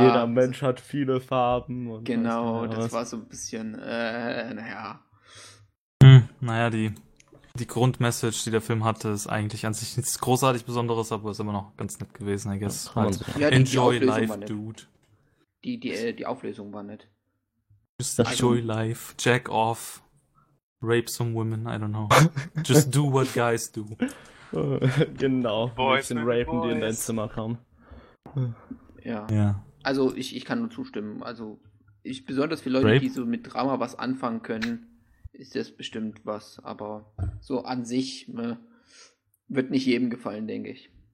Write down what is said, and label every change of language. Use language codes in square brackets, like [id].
[de] Jeder Mensch hat viele Farben. Und genau, das was. War so ein bisschen, naja. Naja, die Grundmessage, die der Film hatte, ist eigentlich an sich nichts großartig Besonderes, aber ist immer noch ganz nett gewesen, [en] I guess. [de] Ja, [en] enjoy die life, dude. [de] Die Auflösung war nett. [en] Just enjoy life, jack off, rape some women, I don't know. Just do what guys do. [de] Genau, boys, ein bisschen rapen, die in dein Zimmer kommen. Ja, yeah. Also ich kann nur zustimmen. Also ich besonders für Leute, rape? Die so mit Drama was anfangen können... Ist das bestimmt was, aber so an sich wird nicht jedem gefallen, denke ich.